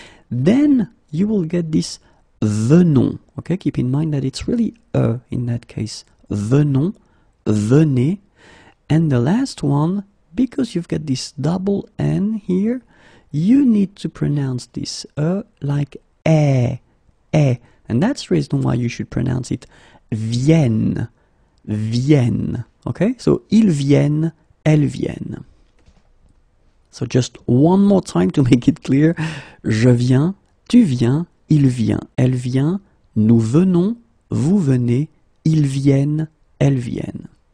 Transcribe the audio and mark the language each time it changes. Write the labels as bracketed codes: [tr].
[en] Then you will get this venons, okay, keep in mind that it's really in that case, venons, venez, and the last one, because you've got this double N here, you need to pronounce this like and that's the reason why you should pronounce it viennent, viennent, okay? [fr] So, ils viennent, elles viennent. [en] So, just one more time to make it clear. [fr] Je viens, tu viens, il vient, elle vient, nous venons, vous venez, ils viennent, elles viennent.